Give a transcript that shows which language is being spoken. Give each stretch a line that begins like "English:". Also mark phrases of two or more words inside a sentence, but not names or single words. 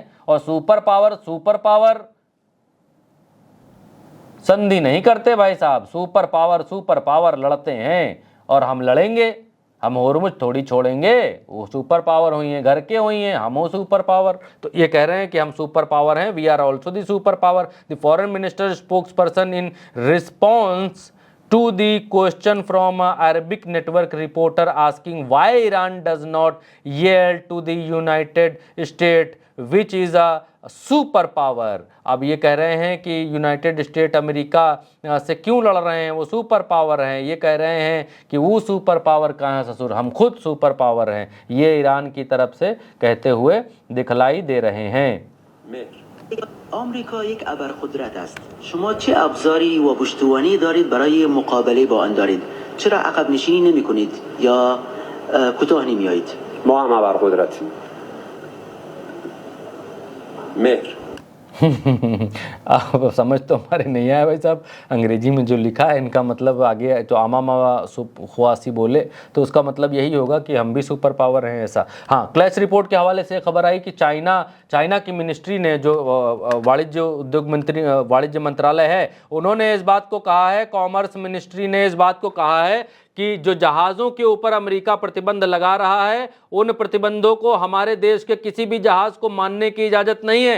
Hindi: और
English: super power
Hindi: संधि नहीं करते भाई साहब,
English: super power
Hindi: लड़ते हैं और हम लड़ेंगे। हम होर्मुज थोड़ी छोड़ेंगे, वो
English: super power
Hindi: हुई हैं, घर के हुई हैं, हम वो
English: super power.
Hindi: तो ये कह रहे हैं कि हम
English: super power
Hindi: हैं,
English: we are also the super power. the foreign minister spokes person in response to the question from a Arabic network reporter asking why Iran does not yield to the United States which is a super power.
Hindi: अब ये कह रहे हैं कि यूनाइटेड स्टेट अमेरिका से क्यों लड़ रहे हैं, वो
English: super power
Hindi: हैं। ये कह रहे हैं कि वो
English: super power
Hindi: कहाँ है ससुर, हम खुद
English: super power
Hindi: हैं। ये ईरान की तरफ से कहते हुए दिखलाई दे रहे हैं।
Persian: آمریکا یک ابرقدرت است. شما چه ابزاری و پشتوانه دارید برای مقابله با آن دارید؟ چرا عقب نشینی نمی کنید یا کوتاه نمی آیید؟ ما هم ابرقدرتیم. مهر
Hindi: अब समझ तो हमारे नहीं आया भाई साहब, अंग्रेजी में जो लिखा है इनका मतलब आगे जो आमा मावा खुआसी बोले तो उसका मतलब यही होगा कि हम भी
English: super power
Hindi: हैं ऐसा। हाँ, क्लैश रिपोर्ट के हवाले से खबर आई कि चाइना की मिनिस्ट्री ने, जो वाणिज्य मंत्रालय है, उन्होंने इस बात को कहा है,
English: commerce ministry
Hindi: ने इस बात को कहा है कि जो जहाज़ों के ऊपर अमेरिका प्रतिबंध लगा रहा है, उन प्रतिबंधों को हमारे देश के किसी भी जहाज को मानने की इजाज़त नहीं है।